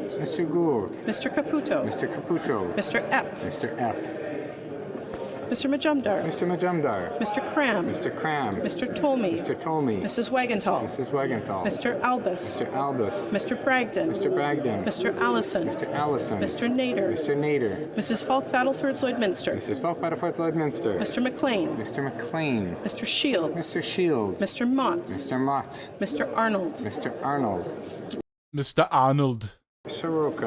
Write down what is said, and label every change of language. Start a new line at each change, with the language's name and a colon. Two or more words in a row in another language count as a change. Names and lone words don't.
English: Mr. Gould. Mr. Caputo. Mr. Caputo. Mr. Epp. Mr. Epp. Mr. Majumdar. Mr. Majumdar. Mr. Cram. Mr. Cram. Mr. Tolmie. Mr. Tolmie. Mrs. Wagenthal. Mrs. Wagenthal. Mr. Albus. Mr. Albus. Mr. Bragdon. Mr. Bragdon. Mr. Allison. Mr. Allison. Mr. Nader. Mr. Nader. Mrs. Falk Battleford Lloydminster. Mrs. Falk Battleford Lloydminster. Mr. McLean. Mr. McLean. Mr. Shields. Mr. Shields. Mr. Motts. Mr. Motts. Mr. Arnold. Mr. Arnold. Mr. Arnold. Soroka.